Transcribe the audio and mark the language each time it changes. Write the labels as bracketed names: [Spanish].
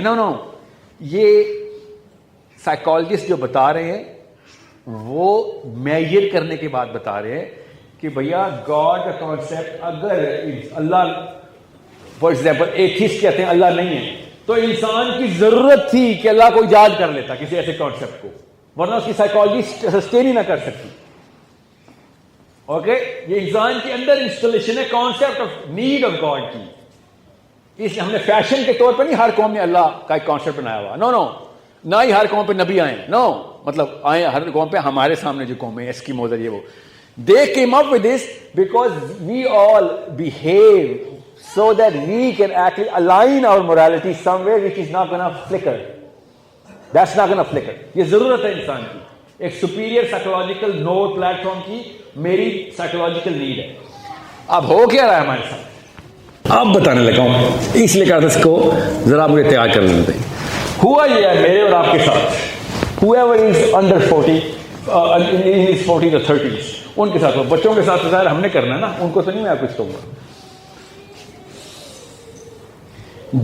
[Urdu] نو, یہ سائیکالوجسٹ جو بتا رہے ہیں وہ میئر کرنے کے بعد بتا رہے ہیں کہ بھیا گاڈ کا کانسیپٹ, اگر اللہ فار ایگزامپل ایتھیسٹ کہتے ہیں اللہ نہیں ہے, تو انسان کی ضرورت تھی کہ اللہ کو ایجاد کر لیتا کسی ایسے کانسیپٹ کو, ورنہ اس کی سائیکالوجی سسٹین ہی نہ کر سکتی. اوکے, یہ انسان کے اندر انسٹالیشن ہے concept of need of God کی. اس ہم نے فیشن کے طور پر نہیں ہر قوم نے اللہ کا ایک کانسیپٹ بنایا ہوا. نو, نہ ہی ہر قوم پہ نبی آئے. نو, مطلب آئے ہر قوم پہ, ہمارے سامنے جو قوم ہے ایسکیموز ہے, یہ وہ [English] they came up with this because we all behave so that we can actually align our morality somewhere which is not going to flicker. That's not going to flicker. [Urdu] یہ ضرورت ہے انسان کی, ایک superior psychological node plate form کی میری psychological need ہے. اب ہو کیا رہا ہے ہمارے ساتھ, اب بتانے لگا ہوں, اس لیے کہا تھا اس کو ذرا مجھے تیار کر لینا چاہیے. ہوا یہ ہے میرے اور آپ کے ساتھ, [English] whoever is under 40 in his 40s or 30s, [Urdu] ان کے ساتھ, بچوں کے ساتھ ظاہر ہم نے کرنا ہے نا, ان کو تو نہیں میں کچھ کہوں گا.